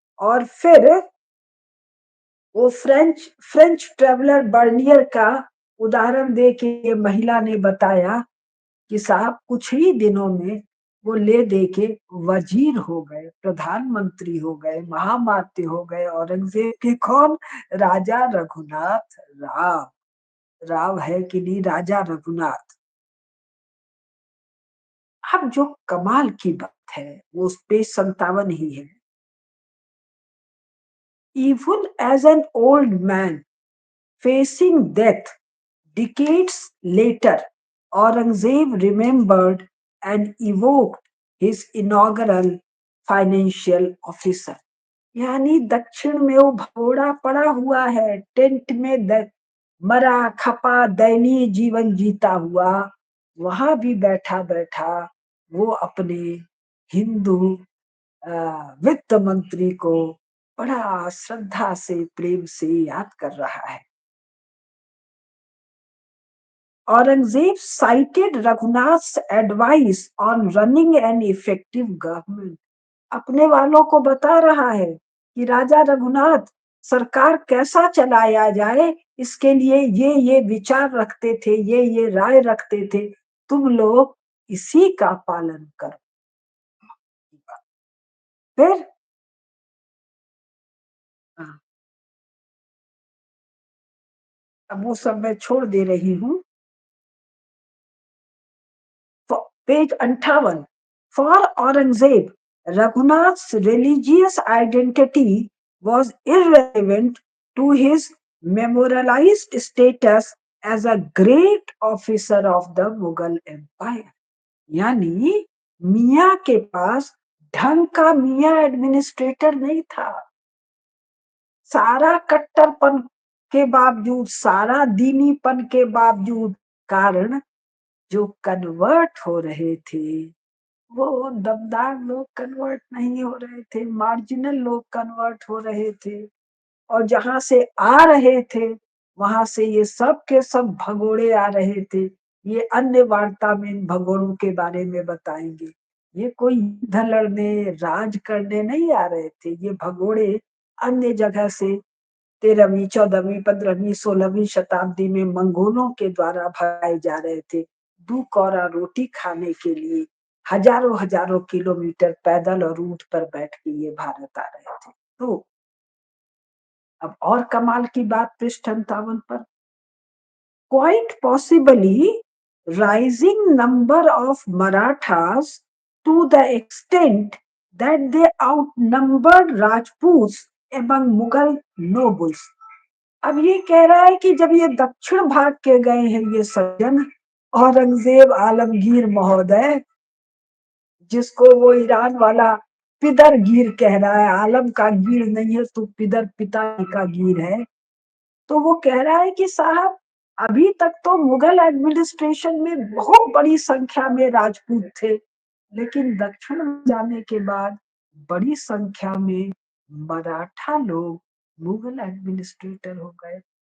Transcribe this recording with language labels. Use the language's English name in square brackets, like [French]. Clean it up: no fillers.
[Hindi] और फिर वो फ्रेंच ट्रेवलर बर्नियर का उदाहरण दे के महिला ने बताया कि साहब कुछ ही दिनों में वो ले दे के वजीर हो गए, प्रधानमंत्री हो गए, महामात्य हो गए। औरंगजेब के कौन? राजा रघुनाथ राव। राव है कि नहीं राजा रघुनाथ। अब जो कमाल की बात है वो उस पेज 57 ही है। [English] Even as an old man facing death decades later, Aurangzeb remembered and evoked his inaugural financial officer। [Hindi] यानी दक्षिण में वो भगोड़ा पड़ा हुआ है, टेंट में मरा खपा दयनीय जीवन जीता हुआ, वहां भी बैठा बैठा वो अपने हिंदू वित्त मंत्री को बड़ा श्रद्धा से, प्रेम से याद कर रहा है। [English] Aurangzeb cited Raghunath's advice on running an effective government। [Hindi] अपने वालों को बता रहा है कि राजा रघुनाथ सरकार कैसा चलाया जाए, इसके लिए ये विचार रखते थे, ये राय रखते थे, तुम लोग इसी का पालन करो। फिर अब वो सब मैं छोड़ दे रही हूँ। Page 58। [English] For Aurangzeb, Raghunath's religious identity was irrelevant to his memorialized status as a great officer of the Mughal Empire। [Hindi] यानी मियाँ के पास ढंग का मियाँ एडमिनिस्ट्रेटर नहीं था। सारा कट्टरपन के बावजूद, सारा दीनीपन के बावजूद, कारण जो कन्वर्ट हो रहे थे वो दमदार लोग कन्वर्ट नहीं हो रहे थे, मार्जिनल लोग कन्वर्ट हो रहे थे। और जहां से आ रहे थे वहां से ये सब के सब भगोड़े आ रहे थे। ये अन्य वार्ता में इन भगोड़ों के बारे में बताएंगे। ये कोई युद्ध लड़ने, राज करने नहीं आ रहे थे। ये भगोड़े अन्य जगह से 13वीं 14वीं 15वीं 16वीं शताब्दी में मंगोलों के द्वारा भगाए जा रहे थे। दो कौरा रोटी खाने के लिए हजारों हजारों किलोमीटर पैदल और ऊंट पर बैठ के ये भारत आ रहे थे। तो अब और कमाल की बात पृष्ठ 58 पर। [English] Quite possibly, rising number of Marathas to the extent that they outnumbered Rajputs among Mughal nobles। [Hindi] अब ये कह रहा है कि जब ये दक्षिण भाग के गए हैं ये सज्जन, औरंगजेब आलमगीर महोदय, जिसको वो ईरान वाला पिदर गिर कह रहा है, आलम का गिर नहीं है तो पिदर पिता का गिर है। तो वो कह रहा है कि साहब, अभी तक तो मुगल एडमिनिस्ट्रेशन में बहुत बड़ी संख्या में राजपूत थे, लेकिन दक्षिण में जाने के बाद बड़ी संख्या में मराठा लोग मुगल एडमिनिस्ट्रेटर हो गए।